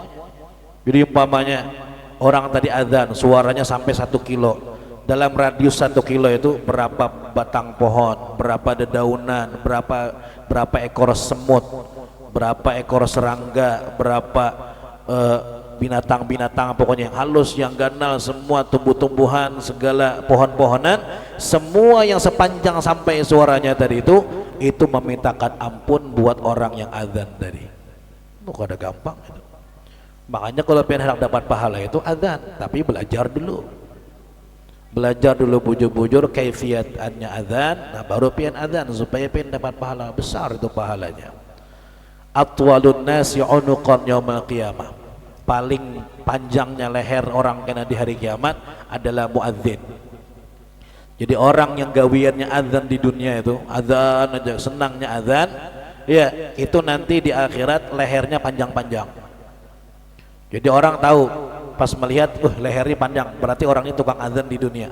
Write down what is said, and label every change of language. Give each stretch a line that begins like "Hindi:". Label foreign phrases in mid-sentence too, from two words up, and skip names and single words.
Indonesian: Jadi umpamanya orang tadi azan suaranya sampai 1 kilo, dalam radius 1 kilo itu berapa batang pohon, berapa dedaunan, berapa ekor semut, berapa ekor serangga, berapa binatang-binatang pokoknya yang halus, yang ganal, semua tumbuh-tumbuhan, segala pohon-pohonan, semua yang sepanjang sampai suaranya tadi itu memintakan ampun buat orang yang azan tadi. Bukan ada gampang itu. Makanya kalau pengen hendak dapat pahala itu azan, tapi belajar dulu.
Banjar: Belajar dulu bujur-bujur kaifiatannya azan, nah baru pian azan supaya pian dapat pahala besar.
Indonesian: Itu pahalanya.
Arabic: أطول الناس أعناقا يوم القيامة,
Indonesian: paling panjangnya leher orang kena di hari kiamat adalah muadzin. Jadi orang yang gawiannya azan di dunia itu azan aja, senangnya azan, ya itu nanti di akhirat lehernya panjang-panjang. Jadi orang tahu pas melihat, lehernya panjang, berarti orang ini tukang azan di dunia.